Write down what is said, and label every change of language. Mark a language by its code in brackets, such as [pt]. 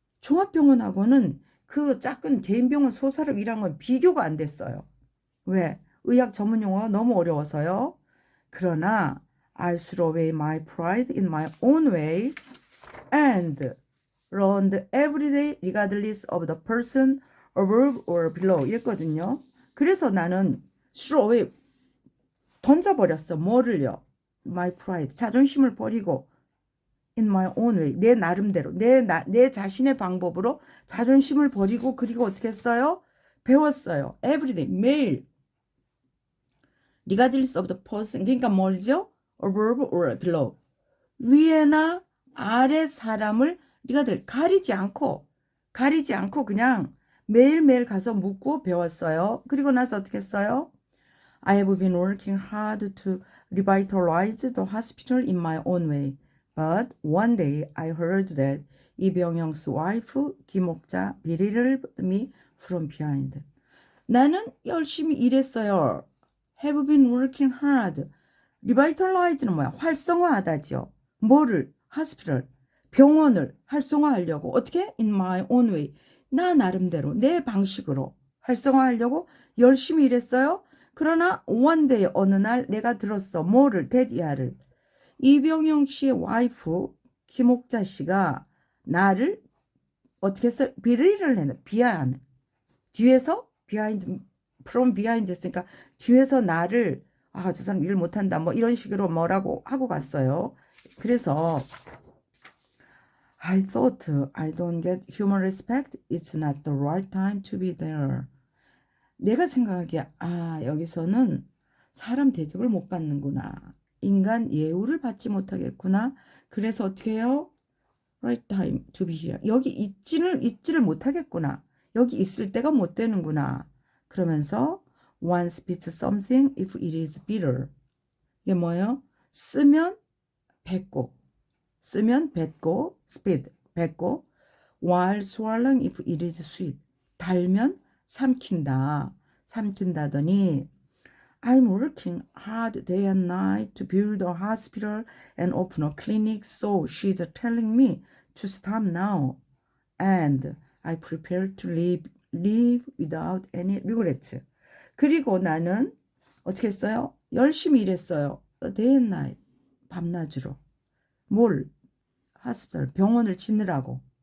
[ko] 종합병원하고는 그 작은 개인병원 소사로 일한 건 비교가 안 됐어요. 왜? 의학 전문 용어가 너무 어려워서요. [en] 그러나 I threw away my pride in my own way and learned every day regardless of the person above or below 이랬거든요. [ko] 그래서 나는 [en] threw away [ko] 던져버렸어. 뭐를요? [en] My pride [ko] 자존심을 버리고 [en] in my own way [ko] 내 나름대로 내 자신의 방법으로 자존심을 버리고 그리고 어떻게 했어요? 배웠어요. [en] every day 매일 regardless of the person [ko] 그러니까 뭐죠? [en] above or below [ko] 위에나 아래 사람을 regard 가리지 않고 그냥 매일매일 가서 묻고 배웠어요. 그리고 나서 어떻게 했어요? [en] I have been working hard to revitalize the hospital in my own way. But one day I heard that 이병영's wife 김옥자 berated me from behind. [ko] 나는 열심히 일했어요. [en] Have been working hard. [ko] Revitalize는 뭐야? 활성화하다지요. 뭐를? hospital. 병원을 활성화하려고. 어떻게? [en] In my own way. [ko] 나 나름대로 내 방식으로 활성화하려고 열심히 일했어요. 그러나 [en] one day [ko] 어느 날 내가 들었어. 뭐를? 대디아를. 이병영 씨의 와이프 김옥자 씨가 나를 어떻게 했어요? 비리를 했네. 비하하네. 뒤에서 [en] behind from behind [ko] 했으니까 뒤에서 나를 아, 저 사람 일 못한다 뭐 이런 식으로 뭐라고 하고 갔어요. [en] 그래서 I thought I don't get human respect. It's not the right time to be there. [ko] 내가 생각하기에 아 여기서는 사람 대접을 못 받는구나. 인간 예우를 받지 못하겠구나. 그래서 어떻게 해요? [en] Right time to be here. [ko] 여기 있지를 못하겠구나. 여기 있을 때가 못 되는구나. [en] 그러면서 one spits something if it is bitter. [ko] 이게 뭐예요? 쓰면 뱉고 [en] spit 뱉고 while swallowing if it is sweet. [ko] 달면 삼킨다더니 [en] I'm working hard day and night to build a hospital and open a clinic, so she's telling me to stop now. And I prepare to live without any regrets. [ko] 그리고 나는 어떻게 했어요? 열심히 일했어요. [en] Day and night. [ko] 밤낮으로. 뭘? hospital, 병원을 짓느라고.